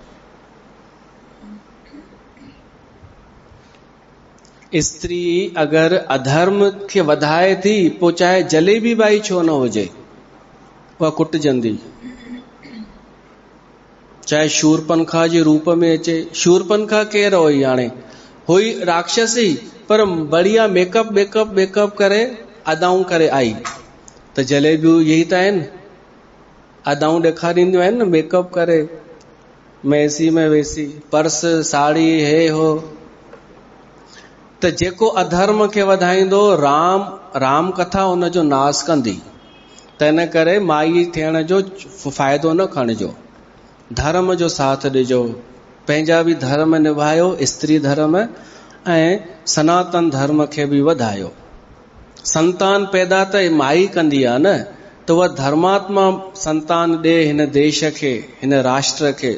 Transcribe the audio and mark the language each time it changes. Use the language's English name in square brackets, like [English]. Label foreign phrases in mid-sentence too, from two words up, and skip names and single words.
[Sindhi] स्त्री अगरि अधर्म खे वधाए थी, पोइ चाहे जलेबी बाई छो न हुजे, उहा कुटजंदी। चाहे शूरपनखा जे रूप में अचे। शूरपनखा केरु हुई? हाणे हुई राक्षसी, पर बढ़िया मेकअप करे अदाऊं करे आई। त जलेबियूं यही त आहिनि, अदाऊं ॾेखारींदियूं आहिनि न, मेकअप करे, मैसी में वैसी, पर्स साड़ी हे हो। त जेको अधर्म खे वधाईंदो, राम कथा उनजो नाश कंदी। त इन करे माई थियण जो फ़ाइदो न खणिजो, धर्म जो साथ ॾिजो। पंहिंजा बि धर्म निभायो, स्त्री धर्म ऐं सनातन धर्म खे बि वधायो। संतान पैदा त माई कंदी आहे न, त उहा धर्मात्मा संतान ॾे हिन देश खे, हिन राष्ट्र खे।